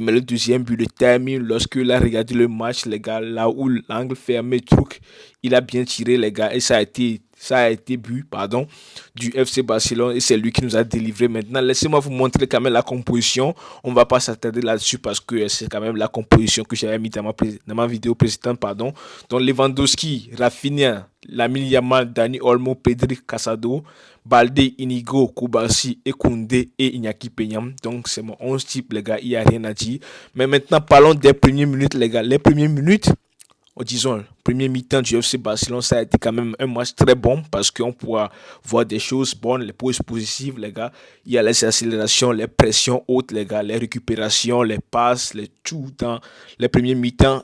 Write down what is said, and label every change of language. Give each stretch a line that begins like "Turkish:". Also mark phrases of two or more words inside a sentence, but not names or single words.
French: Mais le deuxième but, le timing, lorsqu'il a regardé le match, les gars, là où l'angle fermé, truc, il a bien tiré, les gars, et ça a été but, pardon, du FC Barcelone et c'est lui qui nous a délivré. Maintenant, laissez-moi vous montrer quand même la composition. On va pas s'attarder là-dessus parce que c'est quand même la composition que j'avais mis dans ma vidéo précédente, pardon. Donc Lewandowski, Rafinha, Lamine Yamal, Dani Olmo, Pedri, Casado, Balde, Inigo, Koubassi, Koundé et Iñaki Peñam. Donc c'est mon 11 type, les gars, il n'y a rien à dire. Mais maintenant, parlons des premières minutes, les gars. Les premières minutes, disons, le premier mi-temps du FC Barcelone, ça a été quand même un match très bon parce qu'on pourra voir des choses bonnes, les pauses positives, les gars. Il y a les accélérations, les pressions hautes, les gars, les récupérations, les passes, les tout dans les premiers mi-temps.